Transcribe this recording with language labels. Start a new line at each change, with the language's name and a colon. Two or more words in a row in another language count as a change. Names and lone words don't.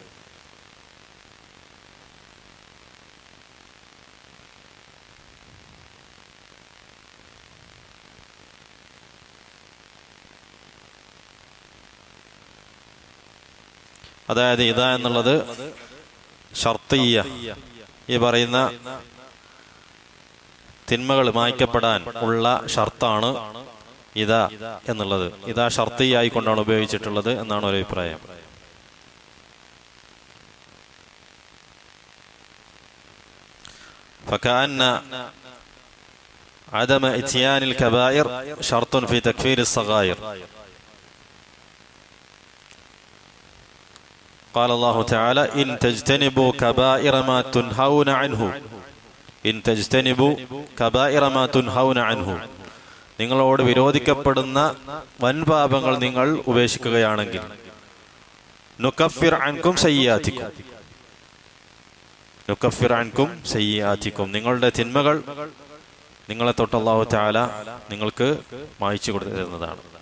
Malayalam: അതായത് ഇദാ എന്നുള്ളത് ഷർത്തിയ്യ, ഈ പറയുന്ന തിന്മകൾ മായ്ക്കപ്പെടാൻ ഉള്ള ഷർത്താണ് ഇദാ എന്നുള്ളത്. ഇദാ ഷർത്തിയായിക്കൊണ്ടാണ് ഉപയോഗിച്ചിട്ടുള്ളത് എന്നാണ് ഒരു അഭിപ്രായം.
Arabic: فكأن عدم إتيان الكبائر شرط في تكفير الصغائر. قال الله تعالى إن تجتنبوا كبائر ما تنهون عنه إن تجتنبوا كبائر ما تنهون عنه.
Malayalam: നിങ്ങളോട് വിരോധിക്കപ്പെടുന്ന വൻപാപങ്ങൾ നിങ്ങൾ ഉപേക്ഷിക്കുകയാണെങ്കിൽ
Arabic: نكفر عنكم سيئاتكم، نكفر عنكم سيئاتكم,
Malayalam: നിങ്ങളുടെ തിന്മകൾ നിങ്ങളെ തൊട്ട്
Arabic: الله تعالى
Malayalam: നിങ്ങൾക്ക് മായ്ച്ചു കൊടുത്തിരുന്നതാണ്.